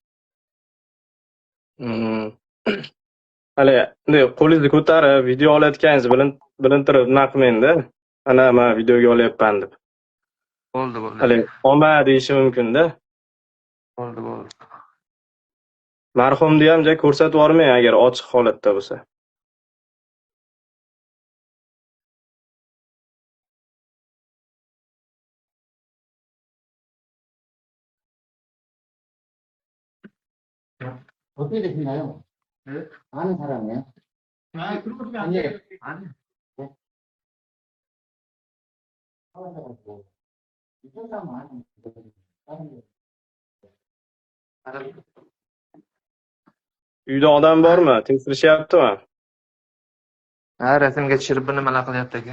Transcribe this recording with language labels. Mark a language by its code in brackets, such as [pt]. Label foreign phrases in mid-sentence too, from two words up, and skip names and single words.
[uz] Hali, bunday qo'lingizni ko'tarib, video olayotganingizni bilintirib nima qilmang-da. Ana men videoga olyapman deb. Bo'ldi. Hali, olma deyishi mumkin-da. Bo'ldi. Marhumni ham joy ko'rsatib yubormang agar ochiq holatda bo'lsa. [ko] 어떻게 되시나요? 네? 아는 사람이에요? 그러면 안 돼요. 아니. [uz] Uyda odam bormi? Tekshirishyaptimi? Ha, rasmga tushirib bir nimalar qilyapti aka.